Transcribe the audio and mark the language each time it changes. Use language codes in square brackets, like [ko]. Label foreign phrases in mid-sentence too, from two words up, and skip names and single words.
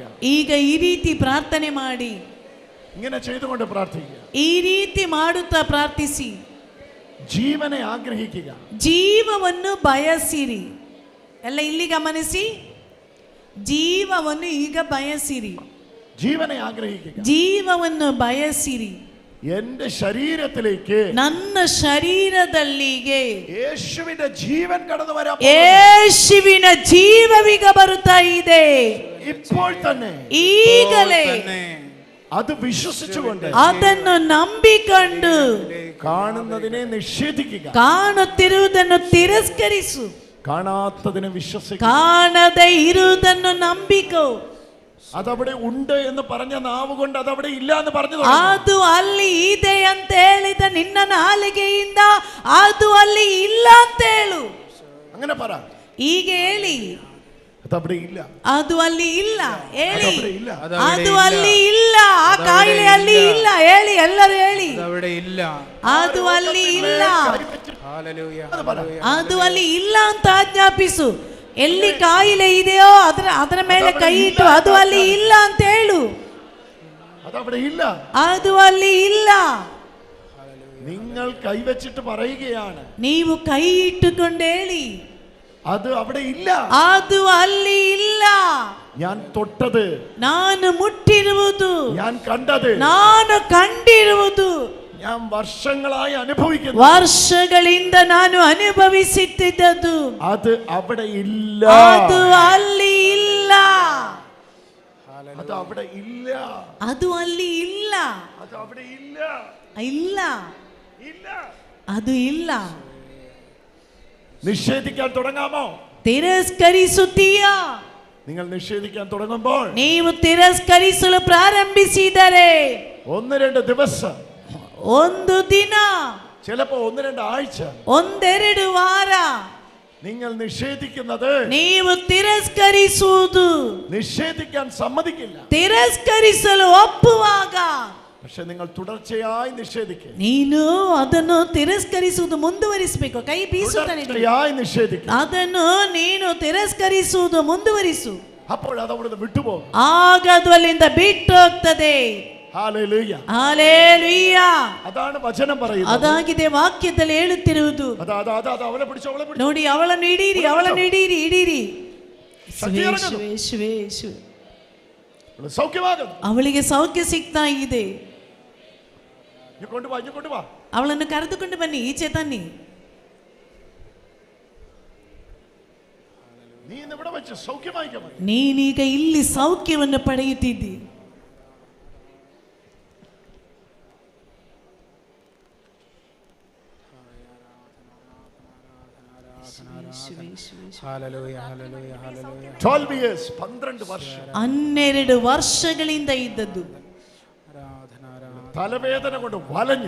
[kn] ಈಗ ಈ ರೀತಿ ಪ್ರಾರ್ಥನೆ ಮಾಡಿ, [ml] ഇങ്ങനെ ചെയ്തുകൊണ്ട് പ്രാർത്ഥിക്കുക. [kn] ಈ ರೀತಿ ಮಾಡುತ್ತಾ ಪ್ರಾರ್ಥಿಸಿ. [ml] ജീവനെ ആഗ്രഹിക്കുക. [kn] ಜೀವವನ್ನು ಬಯಸಿರಿ. ಎಲ್ಲ ಇಲ್ಲಿ ಗಮನಿಸಿ. ಜೀವವನ್ನು ಈಗ ಬಯಸಿರಿ. [ml] ജീവനെ ആഗ്രഹിക്കുക. [kn] ಜೀವವನ್ನು ಬಯಸಿರಿ. [ml] എന്റെ ശരീരത്തിലേക്ക്, [kn] ನನ್ನ ಶರೀರದಲ್ಲಿಗೆ [ml] യേശുവിന്റെ ജീവൻ കടന്നു വരാൻ, [kn] ಯೇಸುವಿನ ಜೀವವೀಗ ಬರುತ್ತಾ ಇದೆ. [ml] ഇപ്പോൾ തന്നെ, [kn] ಈಗಲೇ [ml] അത് വിശ്വസിച്ചുകൊണ്ട്, [kn] ಅದನ್ನು ನಂಬಿಕೊಂಡು, [ml] കാണുന്നതിനെ നിഷേധിക്കുക, [kn] ಕಾಣುತ್ತಿರುವುದನ್ನು ತಿರಸ್ಕರಿಸು, [ml] കാണാത്തതിനെ വിശ്വസിക്കുക, [kn] ಕಾಣದೇ ಇರುವುದನ್ನು ನಂಬಿಕೋ. [ml] അതവിടെ ഉണ്ട് എന്ന് പറഞ്ഞ നാവ് കൊണ്ട് അതവിടെ ഇല്ല എന്ന് പറഞ്ഞു. [kn] ಅದು ಅಲ್ಲಿ ಇದೆ ಅಂತ ಹೇಳಿದ ನಿನ್ನ ನಾಲಿಗೆಯಿಂದ ಅದು ಅಲ್ಲಿ ಇಲ್ಲ ಅಂತ ಹೇಳು. [ml] അങ്ങനെ പറ. [kn] ಈಗ ಹೇಳಿ, [ml] അതവിടെ ഇല്ല, [kn] ಅದು ಅಲ್ಲಿ ಇಲ್ಲ ಹೇಳಿ. ಅದು ಅಲ್ಲಿ ಇಲ್ಲ. ಆ ಕಾಯಿಲೆ ಅಲ್ಲಿ ಇಲ್ಲ ಹೇಳಿ. ಎಲ್ಲರೂ ಹೇಳಿ, [ml] അവിടെ ഇല്ല. [kn] ಅದು ಅಲ್ಲಿ ಇಲ್ಲ. ಅದು ಅಲ್ಲಿ ಇಲ್ಲ ಅಂತ ಆಜ್ಞಾಪಿಸು. ಎಲ್ಲಿ ಕಾಯಿಲೆ ಇದೆಯೋ ಅದರ ಮೇಲೆ ಕೈ ಇಟ್ಟು ಅದು ಅಲ್ಲಿ ಇಲ್ಲ ಅಂತ ಹೇಳು. [ml] അതവിടെ ഇല്ല, [kn] ಅದು ಅಲ್ಲಿ ಇಲ್ಲ. [ml] നിങ്ങൾ കൈവച്ചിട്ട് പറയുകയാണ്. [kn] ನೀವು ಕೈ ಇಟ್ಟುಕೊಂಡು ಹೇಳಿ, [ml] അത് അവിടെ ഇല്ല, [kn] ಅದು ಅಲ್ಲಿ ಇಲ್ಲ. [ml] ഞാൻ തൊട്ടത്, [kn] ನಾನು ಮುಟ್ಟಿರುವುದು, [ml] ഞാൻ കണ്ടത്, [kn] ನಾನು ಕಂಡಿರುವುದು, [ml] ഞാൻ വർഷങ്ങളായി അനുഭവിക്കുന്നു, [kn] ವರ್ಷಗಳಿಂದ ನಾನು ಅನುಭವಿಸುತ್ತಿದ್ದದ್ದು, [ml] അത് അവിടെ ഇല്ല. [kn] ಅದು ಅಲ್ಲಿ ಇಲ್ಲ. [ml] അത് അവിടെ ഇല്ല. [kn] ಅದು ಅಲ್ಲಿ ಇಲ್ಲ. [ml] അത് അവിടെ ഇല്ല. [kn] ಇಲ್ಲ. [ml] ഇല്ല. [kn] ಅದು ಇಲ್ಲ. [ml] നിഷേധിക്കാൻ തുടങ്ങാമോ? [kn] ತಿರಸ್ಕರಿಸುತ್ತೀಯಾ? [ml] നിങ്ങൾ നിഷേധിക്കാൻ തുടങ്ങുമ്പോൾ, [kn] ನೀವು ತಿರಸ್ಕರಿಸಲು ಪ್ರಾರಂಭಿಸಿದರೆ [ml] 1-2 ദിവസം, [kn] ಒಂದು ದಿನ, [ml] ചിലപ്പോ 1-2 ആഴ്ച, [kn] 1-2 ವಾರ [ml] നിങ്ങൾ നിഷേധിക്കുന്നത്, [kn] ನೀವು ತಿರಸ್ಕರಿಸುವುದು, [ml] നിഷേധിക്കാൻ സമ്മതിക്കില്ല. [kn] ತಿರಸ್ಕರಿಸಲು ಒಪ್ಪುವಾಗ [ml] പക്ഷെ നിങ്ങൾ തുടർച്ചയായി നിഷേധിക്കുക. [kn] ನೀನು ಅದನ್ನು ತಿರಸ್ಕರಿಸುವುದು ಮುಂದುವರಿಸಬೇಕು. ಕೈ ಬೀಸುತ್ತಾನೆ, [ml] തുടർച്ചയായി നിഷേധിക്കുക. [kn] ಅದನ್ನು ನೀನು ತಿರಸ್ಕರಿಸುವುದು ಮುಂದುವರಿಸು. [ml] അപ്പോൾ അത് അവിടുന്ന് വിട്ടുപോകും. [kn] ಆಗ ಅದು ಅಲ್ಲಿಂದ ಬಿಟ್ಟು ಹೋಗ್ತದೆ. [ml] ഹല്ലേലൂയ. [kn] ಹಲ್ಲೆಲೂಯ. [ml] അതാണ് വചനം പറയുന്നത്. [kn] ಅದಾಗಿದೆ ವಾಕ್ಯದಲ್ಲಿ ಹೇಳುತ್ತಿರುವುದು. [ml] അവളെ പിടിച്ചോ, അവളെ പിടിച്ചോ. [kn] ನೋಡಿ, ಅವಳನ್ನು ಹಿಡೀರಿ, ಅವಳನ್ನು ಹಿಡೀರಿ, ಹಿಡೀರಿ. ಶಕ್ತಿ ಇರಬೇಕು. ಅವಳು ಸೌಖ್ಯವಾಗದು. ಅವಳಿಗೆ ಸೌಖ್ಯ ಸಿಗ್ತಾ ಇದೆ. ಕೊಂಡು ಬಾ. ಅವಳನ್ನು ಕರೆದುಕೊಂಡು ಬನ್ನಿ, ಈಚೆ ತನ್ನಿ. ನೀನೀಗ ಇಲ್ಲಿ ಸೌಖ್ಯವನ್ನು ಪಡೆಯುತ್ತಿದ್ದಿ. [en] Hallelujah, hallelujah, hallelujah. [kn] 12 years, 12 ವರ್ಷ. 12 ವರ್ಷಗಳಿಂದ ಇದ್ದದ್ದು. [ml] തലവേദന കൊണ്ട് വലഞ്ഞു.